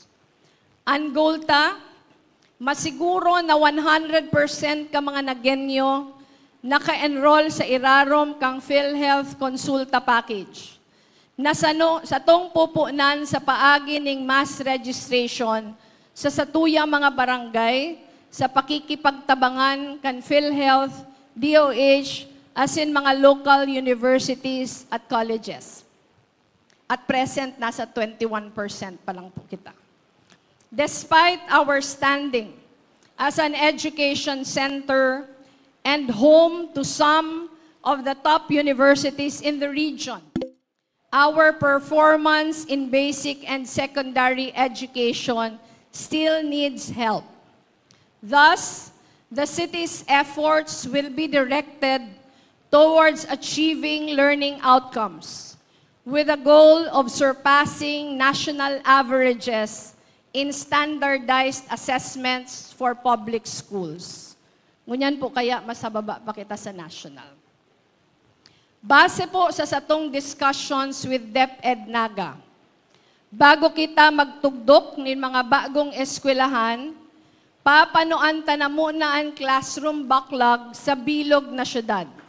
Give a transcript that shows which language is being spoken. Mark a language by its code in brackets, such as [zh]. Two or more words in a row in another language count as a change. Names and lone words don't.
[bik] Ang goal ta, masiguro na 100% ka mga nagenyo naka-enroll sa irarom kang PhilHealth Consulta Package. na sa tong pupunan sa paagi ning [en] mass registration [bik] sa satuyang mga barangay sa pakikipagtabangan kan PhilHealth, DOH, as in mga [en] local universities [bik] at colleges. [en] At present, [bik] nasa 21% pa lang po kita. [en] Despite our standing as an education center and home to some of the top universities in the region, our performance in basic and secondary education still needs help. Thus, the city's efforts will be directed towards achieving learning outcomes with a goal of surpassing national averages in standardized assessments for public schools. [bik] Ngunyan po kaya masababa pa kita sa national. Base po sa satong [en] discussions with DepEd Naga, [bik] bago kita magtugdok ng mga bagong eskwelahan, papanuan ta na muna ang [en] classroom backlog [bik] sa bilog na syudad.